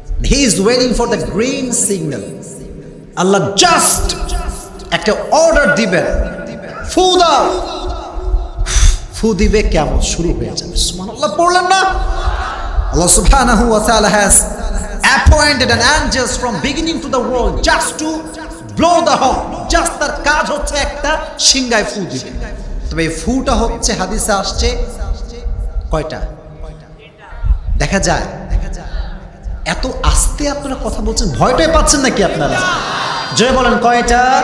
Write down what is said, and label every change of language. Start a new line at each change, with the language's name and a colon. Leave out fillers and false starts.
English: He is waiting for the green signal.
Bangla: Allah just একটা order দিবেন, ফু দাও, ফু দিবে, কেমন শুরু হয়ে যাবে। সুবহানাল্লাহ পড়লেন না?
English: Allah subhanahu wa ta'ala has appointed an angels from beginning to the world just to blow the horn.
Bangla: Just তার কাজ হচ্ছে একটা সিংহায় ফু দিবে। তবে এই ফুটা হচ্ছে হাদিসে আসছে কয়টা? দেখা যায় এত আস্তে আপনারা কথা বলছেন, ভয়টাই পাচ্ছেন নাকি আপনারা? জয় বলেন কয়টা?